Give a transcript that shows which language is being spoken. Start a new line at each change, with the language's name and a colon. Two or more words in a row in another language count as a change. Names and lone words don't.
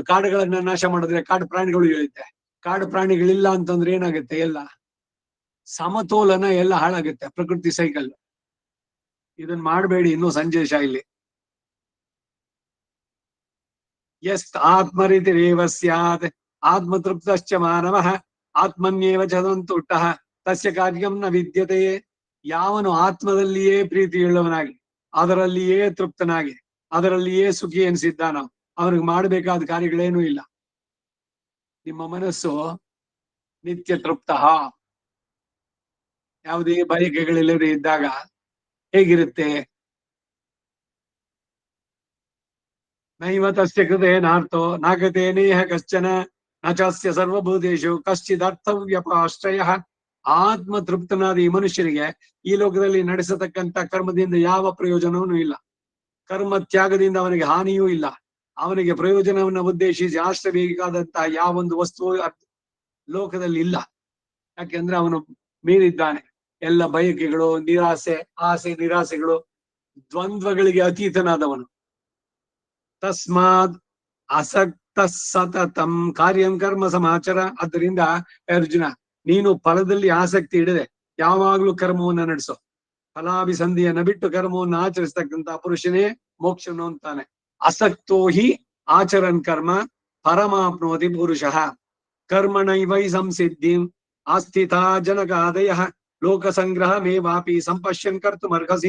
Kannada: ಕಾಡುಗಳನ್ನ ನಾಶ ಮಾಡಿದ್ರೆ ಕಾಡು ಪ್ರಾಣಿಗಳು ಇರುತ್ತೆ. ಕಾಡು ಪ್ರಾಣಿಗಳಿಲ್ಲ ಅಂತಂದ್ರೆ ಏನಾಗುತ್ತೆ? ಎಲ್ಲ ಸಮತೋಲನ ಎಲ್ಲ ಹಾಳಾಗುತ್ತೆ, ಪ್ರಕೃತಿ ಸೈಕಲ್. ಇದನ್ನ ಮಾಡಬೇಡಿ. ಇನ್ನು ಸಂದೇಶ ಇಲ್ಲಿ,
Sanskrit: ಯಸ್ತ್ ಆತ್ಮರಿತಿರೇವ ಸ್ಯಾತ್ ಆತ್ಮತೃಪ್ತಶ್ಚ ಮಾನವಃ ಆತ್ಮನ್ಯೇವ ಚದಂತುಟ್ಟಃ ತಸ್ಯ ಕಾರ್ಯಂ ನ ವಿದ್ಯತೆ.
Kannada: ಯಾವನು ಆತ್ಮದಲ್ಲಿಯೇ ಪ್ರೀತಿಯುಳ್ಳವನಾಗಿ, ಅದರಲ್ಲಿಯೇ ತೃಪ್ತನಾಗಿ, ಅದರಲ್ಲಿಯೇ ಸುಖಿ ಎನಿಸಿದ್ದಾನೋ ಅವ್ರಿಗೆ ಮಾಡಬೇಕಾದ ಕಾರ್ಯಗಳೇನೂ ಇಲ್ಲ. ನಿಮ್ಮ ಮನಸ್ಸು ನಿತ್ಯ ತೃಪ್ತ, ಯಾವುದೇ ಬಯಕೆಗಳಿಲ್ಲದೆ ಇದ್ದಾಗ ಹೇಗಿರುತ್ತೆ?
Sanskrit: ನೈವ ತಸ್ಯ ಕೃತೆ ನಾರ್ಥೋ ನಾಗತೆ ನೇಹ ಕಶ್ಚನ ನಚಾಸ್ಯ ಸರ್ವಭೂತೇಶು ಕಶ್ಚಿದರ್ಥವ್ಯಪಾಶ್ರಯ.
Kannada: ಆತ್ಮ ತೃಪ್ತನಾದ ಈ ಮನುಷ್ಯನಿಗೆ ಈ ಲೋಕದಲ್ಲಿ ನಡೆಸತಕ್ಕಂತ ಕರ್ಮದಿಂದ ಯಾವ ಪ್ರಯೋಜನವೂ ಇಲ್ಲ. ಕರ್ಮ ತ್ಯಾಗದಿಂದ ಅವನಿಗೆ ಹಾನಿಯೂ ಇಲ್ಲ. ಅವನಿಗೆ ಪ್ರಯೋಜನವನ್ನ ಉದ್ದೇಶಿಸಿ ಆಶ್ರಬೇಕಾದಂತಹ ಯಾವೊಂದು ವಸ್ತು ಲೋಕದಲ್ಲಿ ಇಲ್ಲ. ಯಾಕೆಂದ್ರೆ ಅವನು ಮೀರಿದ್ದಾನೆ. ಎಲ್ಲ ಬಯಕೆಗಳು, ಆಸೆ ನಿರಾಸೆಗಳು, ದ್ವಂದ್ವಗಳಿಗೆ ಅತೀತನಾದವನು.
Sanskrit: ತಸ್ಮಾತ್ ಅಸಕ್ತ ಸತತಂ ಕಾರ್ಯಂ ಕರ್ಮ ಸಮಾಚಾರ.
Kannada: ಆದ್ದರಿಂದ ಅರ್ಜುನ, ನೀನು ಫಲದಲ್ಲಿ ಆಸಕ್ತಿ ಇಡದೆ ಯಾವಾಗ್ಲೂ ಕರ್ಮವನ್ನ ನಡೆಸೋ. ಫಲಾಭಿಸಂಧಿಯನ್ನ ಬಿಟ್ಟು ಕರ್ಮವನ್ನು ಆಚರಿಸ್ತಕ್ಕಂತ ಪುರುಷನೇ ಮೋಕ್ಷನು ಅಂತಾನೆ.
Sanskrit: ಅಸಕ್ತೋ ಹಿ ಆಚರನ್ ಕರ್ಮ ಪರಮಾಪ್ನೋತಿ ಪುರುಷಃ ಕರ್ಮಣೈವೈ ಸಂಸಿದ್ಧಿಂ ಆಸ್ಥಿತಾ ಜನಕಾದಯ ಲೋಕ ಸಂಗ್ರಹ ಮೇವಾಪಿ ಸಂಪಶ್ಯನ್ ಕರ್ತುಮರ್ಹಸಿ.